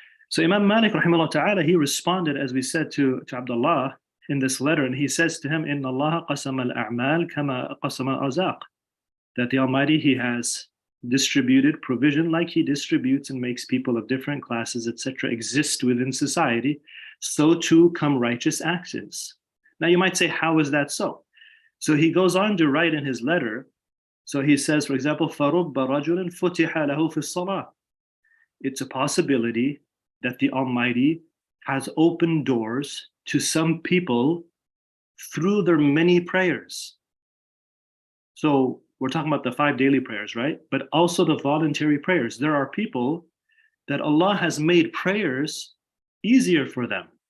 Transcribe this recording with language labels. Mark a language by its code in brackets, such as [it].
[en] So Imam Malik, rahimahullah ta'ala, he responded, as we said, to Abdullah in this letter, and he says to him, [ar] Inna Allah qasama al-a'mal kama qasama al-arzaq. [en] That the Almighty, he has distributed provision like he distributes and makes people of different classes, etc., exist within society, so too come righteous actions. Now you might say, how is that so? So he goes on to write in his letter. So he says, for example, [ar] فَرُبَّ رَجُلٍ فُتِحَ لَهُ فِي الصَّلَاةِ. [en] It's a possibility that the Almighty has opened doors to some people through their many prayers. So we're talking about the 5 daily prayers, right? But also the voluntary prayers. There are people that Allah has made prayers easier for them.